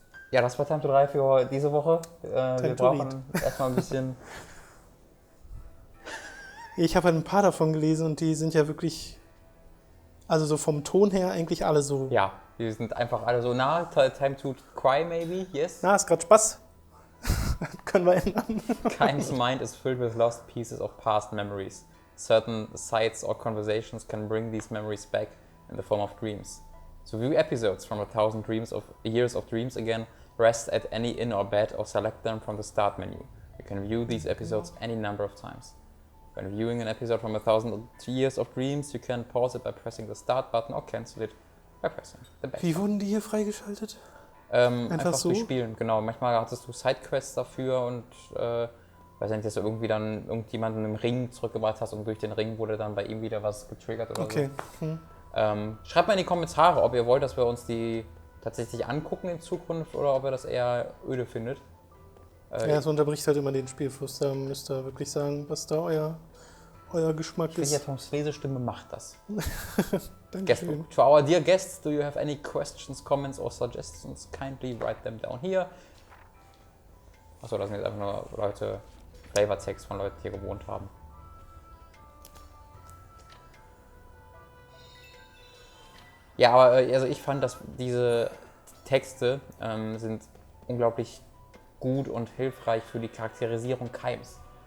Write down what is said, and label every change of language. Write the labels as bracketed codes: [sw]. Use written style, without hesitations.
[de] Ja, das war TimeToDrei für diese Woche. Wir brauchen erstmal ein bisschen... Ich habe ein paar davon gelesen und die sind ja wirklich, also so vom Ton her eigentlich alle so. Ja, die sind einfach alle so nah. [en] Time to cry maybe, yes. [de] Na, ist gerade Spaß. Können wir ändern. [en] Kime's mind is filled with lost pieces of past memories. Certain sights or conversations can bring these memories back in the form of dreams. To view episodes from 1,000 years of dreams again, rest at any inn or bed or select them from the start menu. You can view these episodes any number of times. When viewing an episode from 1,000 years of dreams, you can pause it by pressing the start button or cancel it by pressing the back. [de] Wie wurden die hier freigeschaltet? Einfach so? durch Spielen, genau. Manchmal hattest du Sidequests dafür und weiß nicht, dass du irgendwie dann irgendjemanden im Ring zurückgebracht hast und durch den Ring wurde dann bei ihm wieder was getriggert oder okay. so. Schreibt mal in die Kommentare, ob ihr wollt, dass wir uns die tatsächlich angucken in Zukunft oder ob ihr das eher öde findet. Ja, es unterbricht halt immer den Spielfluss. Da müsst ihr wirklich sagen, was da euer Geschmack Ich ist. finde, Toms Lesestimme macht das. Dankeschön. [en] To our dear guests, do you have any questions, comments or suggestions? Kindly write them down here. [de] Achso, das sind jetzt einfach nur Leute, Flavortext von Leuten, die hier gewohnt haben. Ja, aber also ich fand, dass diese Texte sind unglaublich gut und hilfreich für die Charakterisierung Kimes.